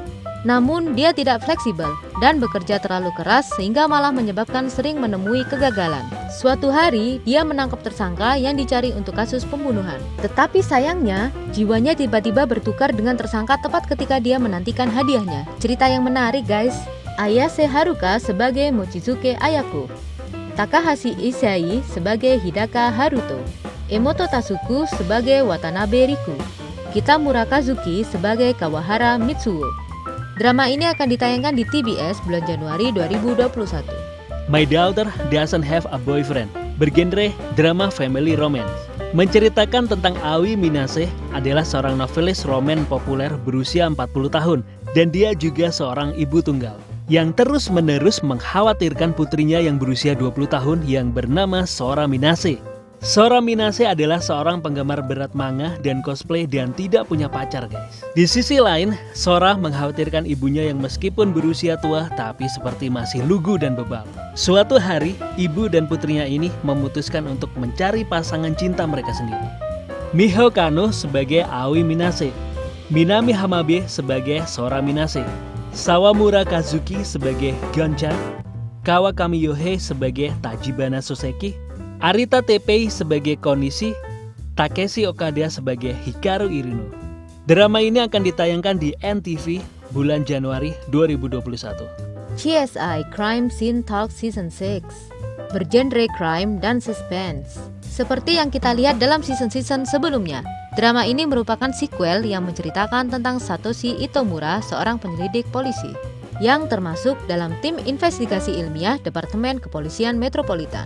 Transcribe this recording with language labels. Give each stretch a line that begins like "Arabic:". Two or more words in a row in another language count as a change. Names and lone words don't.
Indonesian: Namun dia tidak fleksibel dan bekerja terlalu keras sehingga malah menyebabkan sering menemui kegagalan. Suatu hari dia menangkap tersangka yang dicari untuk kasus pembunuhan. Tetapi sayangnya jiwanya tiba-tiba bertukar dengan tersangka tepat ketika dia menantikan hadiahnya. Cerita yang menarik guys. Ayase Haruka sebagai Mochizuke Ayako, Takahashi Isai sebagai Hidaka Haruto, Emoto Tasuku sebagai Watanabe Riku, Kitamura Kazuki sebagai Kawahara Mitsuo. Drama ini akan ditayangkan di TBS bulan Januari 2021. My Daughter Doesn't Have a Boyfriend, bergenre
English: drama family romance.
Indonesian: Menceritakan tentang Aoi Minase adalah seorang novelis roman populer berusia 40 tahun dan dia juga seorang ibu tunggal yang terus-menerus mengkhawatirkan putrinya yang berusia 20 tahun yang bernama Sora Minase. Sora Minase adalah seorang penggemar berat manga dan cosplay dan tidak punya pacar guys. Di sisi lain, Sora mengkhawatirkan ibunya yang meskipun berusia tua tapi seperti masih lugu dan bebal. Suatu hari, ibu dan putrinya ini memutuskan untuk mencari pasangan cinta mereka sendiri. Miho Kano sebagai Aoi Minase, Minami Hamabe sebagai Sora Minase, Sawamura Kazuki sebagai Gonchan, Kawakami Yohei sebagai Tachibana Soseki, Arita Teppei sebagai Konishi, Takeshi Okada sebagai Hikaru Irino. Drama ini akan ditayangkan di NTV bulan Januari 2021. CSI Crime Scene Talk Season 6 bergenre crime dan suspense. Seperti yang kita lihat dalam season-season sebelumnya, drama ini merupakan sequel yang menceritakan tentang Satoshi Itomura, seorang penyelidik polisi yang termasuk dalam tim investigasi ilmiah Departemen Kepolisian Metropolitan.